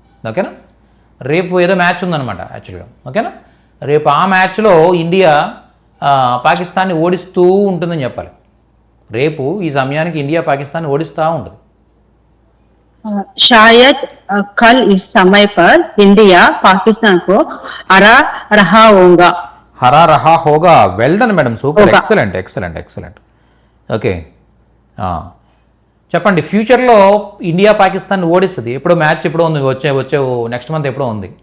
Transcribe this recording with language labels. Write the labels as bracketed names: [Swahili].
[Telugu] ఓకేనా? రేపు ఏదో మ్యాచ్ ఉందన్నమాట యాక్చువల్గా. ఓకేనా? రేపు ఆ మ్యాచ్లో ఇండియా పాకిస్తాన్ని ఓడిస్తూ ఉంటుందని చెప్పాలి. రేపు ఈ సమయానికి ఇండియా పాకిస్తాన్ని ఓడిస్తూ ఉంటుంది. [Hindi] शायद कल इस समय पर इंडिया पाकिस्तान को हरा रहा होगा. [English] Well done madam, super, excellent. [Telugu] Okay చెప్పండి, ఫ్యూచర్లో ఇండియా పాకిస్తాన్ ఓడిస్తుంది. ఎప్పుడో మ్యాచ్ ఎప్పుడో ఉంది, వచ్చే నెక్స్ట్ మంత్ ఎప్పుడో ఉంది.